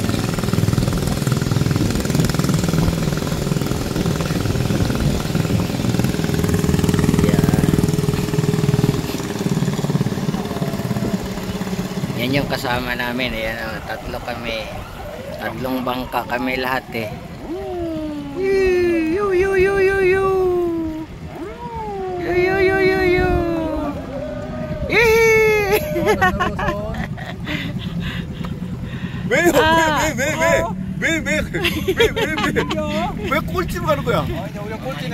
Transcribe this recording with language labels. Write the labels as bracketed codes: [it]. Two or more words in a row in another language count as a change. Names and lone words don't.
[tl] Yan yung kasama namin. Ayan, oh, tatlo kami. Tatlong bangka kami lahat eh. Yo yo yo yo yo. Yo yo yo yo yo. [ko] 왜 꼴찌로 가는 거야? 여기가 꼴찌네.